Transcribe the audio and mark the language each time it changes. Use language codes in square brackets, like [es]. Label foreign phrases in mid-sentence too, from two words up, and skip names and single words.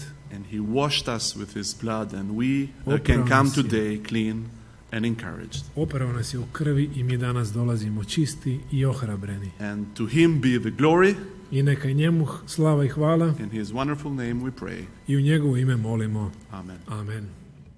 [en] And he washed us with his blood, and we can come today clean and encouraged. [hr] Oprao nas je u krvi i mi danas dolazimo čisti i ohrabreni. [en] And to him be the glory. [hr] I neka njemu slava i hvala. [en] In his wonderful name we pray. [hr] I u njegovo ime molimo. [en] Amen. [hr] Amen.